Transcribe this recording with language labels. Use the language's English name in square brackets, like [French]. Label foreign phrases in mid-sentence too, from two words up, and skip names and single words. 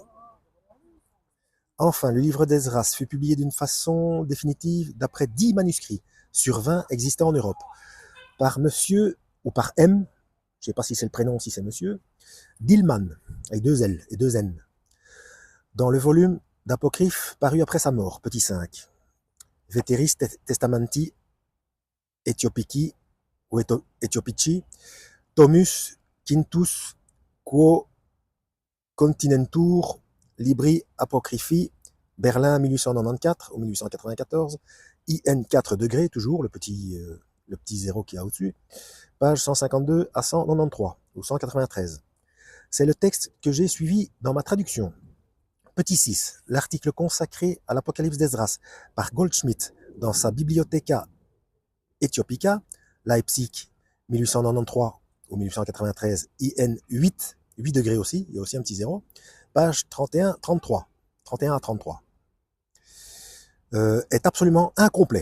[French] Enfin, le livre d'Esdras fut publié d'une façon définitive d'après 10 manuscrits sur 20 existants en Europe, par monsieur, ou par M, je ne sais pas si c'est le prénom ou si c'est monsieur, Dillman, avec 2 L et 2 N, dans le volume d'Apocryphe paru après sa mort, petit 5. [Latin] Veteris Testamenti Ethiopici ou Ethiopici, Tomus Quintus Quo Continentur Libri Apocryphi, [French] Berlin 1894 ou 1894, IN 4 degrés, toujours le petit zéro qu'il y a au-dessus, page 152 à 193 ou 193. C'est le texte que j'ai suivi dans ma traduction. Petit 6, l'article consacré à l'Apocalypse d'Esdras par Goldschmidt dans sa Bibliotheca Ethiopica, Leipzig 1893 ou 1893, IN 8 degrés aussi, il y a aussi un petit zéro, page 31 à 33, est absolument incomplet.